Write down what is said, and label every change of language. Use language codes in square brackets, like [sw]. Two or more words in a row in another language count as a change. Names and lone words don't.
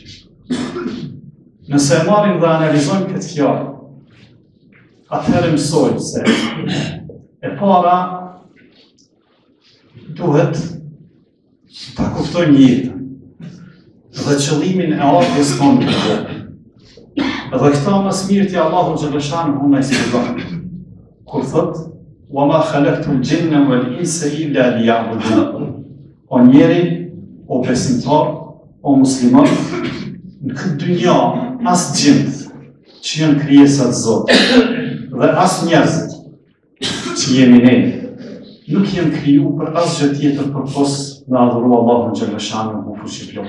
[sq] Nëse e marrim dhe analizojmë këtë fjalë, atëherë mësojmë se e para duhet ta kuptojmë jetën dhe qëllimin e ardhjes tonë në botë. Dhe këta më smirti Allahu [ar] جل شأنه [sq] na i shpjegon kur thot: [ar] وما خلقت الجن والإنس إلا ليعبدون. [sq] O njeri, o besimtar, o musliman, në këtë dynja as gjinët që janë krijesat e Zotit dhe as njerëzit që jemi ne nuk janë krijuar për asgjë tjetër përpos me adhuru Allahun [ar] جل شأنه [sq] fuqiplot.